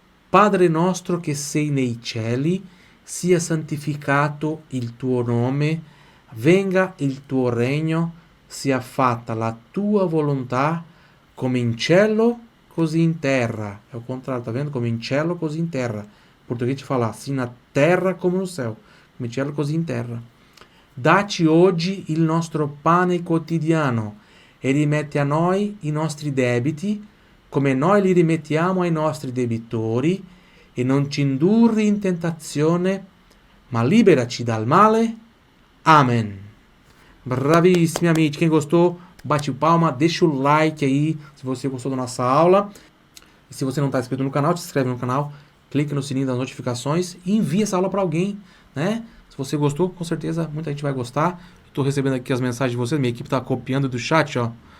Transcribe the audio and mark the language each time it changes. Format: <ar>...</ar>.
<it>Padre nostro che sei nei cieli, sia santificato il tuo nome, venga il tuo regno, sia fatta la tua volontà, come in cielo, così in terra.</it> <pt>É o contrário, tá vendo?</pt> <it>Come in cielo, così in terra.</it> <pt>Em português te falar assim na terra como no céu.</pt> <it>Come in cielo, così in terra. Dacci oggi il nostro pane quotidiano e rimetti a noi i nostri debiti, come noi li rimettiamo ai nostri debitori, e non ci indurri in tentazione, ma liberaci dal male. Amen. Bravissimi, amici.</it> <pt>Quem gostou, bate o palma, deixa o like aí, se você gostou da nossa aula. E se você não está inscrito no canal, se inscreve no canal, clique no sininho das notificações e envie essa aula para alguém, né? Se você gostou, com certeza muita gente vai gostar. Estou recebendo aqui as mensagens de vocês, minha equipe está copiando do chat, ó.</pt>